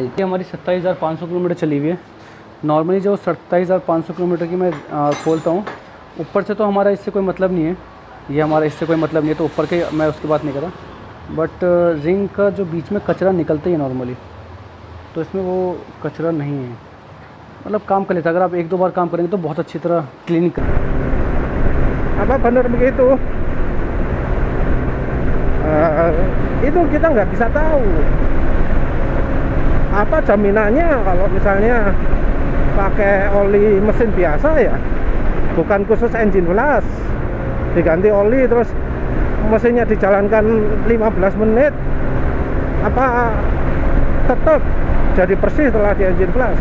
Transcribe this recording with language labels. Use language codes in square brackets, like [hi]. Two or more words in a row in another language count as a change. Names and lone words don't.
[hi] ये हमारी 27,500 किलोमीटर चली हुई है। नॉर्मली जो 27,500 किलोमीटर की मैं खोलता हूँ, ऊपर से तो हमारा इससे कोई मतलब नहीं है, ये हमारा इससे कोई मतलब नहीं है, तो ऊपर के मैं उसकी बात नहीं कर रहा। [en] but ring [hi] का जो बीच में कचरा निकलता ही है नॉर्मली, तो इसमें वो कचरा नहीं है, मतलब काम कर लेता है। अगर आप 1-2 बार काम करेंगे तो बहुत अच्छी तरह क्लीनिंग करें। [id] Apa benar begitu? Itu kita nggak bisa tahu apa jaminannya kalau misalnya pakai oli mesin biasa ya, bukan khusus [en] engine flash, [id] diganti oli terus mesinnya dijalankan 15 menit, apa tetap jadi bersih setelah di [en] engine flash?